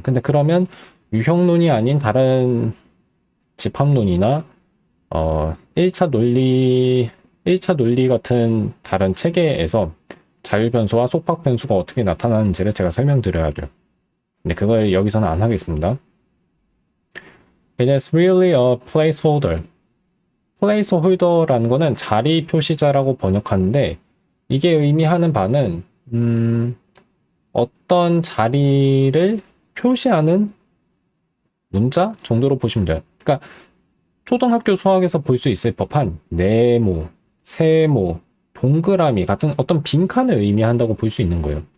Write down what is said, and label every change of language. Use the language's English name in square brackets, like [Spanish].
[Korean] 근데 그러면 유형론이 아닌 다른 집합론이나 1차 논리 같은 다른 체계에서 자율변수와 속박변수가 어떻게 나타나는지를 제가 설명드려야 돼요. 근데 그걸 여기서는 안 하겠습니다. [English] It is really a placeholder. [Korean] placeholder라는 거는 자리 표시자라고 번역하는데 이게 의미하는 바는 어떤 자리를 표시하는 문자 정도로 보시면 돼요. 그러니까 초등학교 수학에서 볼 수 있을 법한 네모, 세모, 동그라미 같은 어떤 빈칸을 의미한다고 볼 수 있는 거예요.